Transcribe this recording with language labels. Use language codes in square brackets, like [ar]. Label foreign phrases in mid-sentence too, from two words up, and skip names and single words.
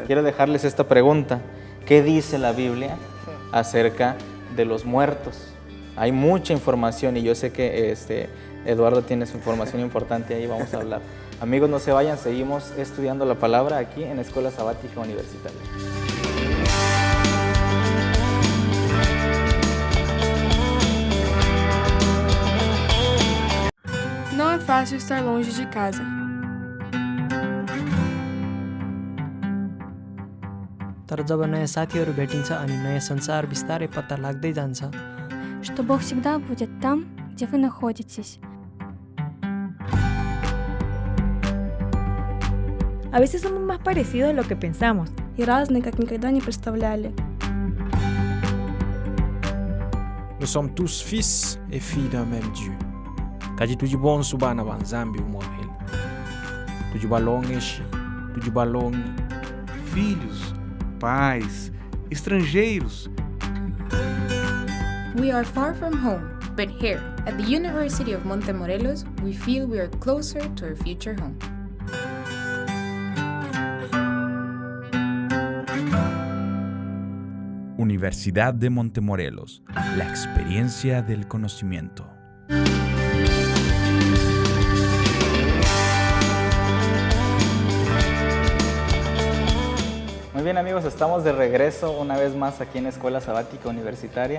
[es] Quiero dejarles esta pregunta. ¿Qué dice la Biblia acerca de los muertos? Hay mucha información y yo sé que Eduardo tiene su información importante, ahí vamos a hablar. Amigos, no se vayan, seguimos estudiando la palabra aquí en Escuela Sabática Universitaria. [pt] Não é fácil estar longe de casa. [ne] तर जब नयाँ साथीहरू भेटिन्छ अनि नयाँ संसार बिस्तारै पत्ता लाग्दै जान्छ. [ru] Что Бог всегда будет там, где вы находитесь. [es] A veces somos más parecidos de lo que pensamos. [ru] И разные, как никогда не представляли. [fr] Nous sommes tous fils et filles d'un même Dieu. [lua] Kaji tujibon subana banzambi umorrel. Tujibalongeshi, tujibalongi. [pt] Filhos, pais, estrangeiros. [en] We are far from home, but here, at the University of Montemorelos, we feel we are closer to our future home. [es] Universidad de Montemorelos, la experiencia del conocimiento. Muy bien, amigos, estamos de regreso una vez más aquí en Escuela Sabática Universitaria.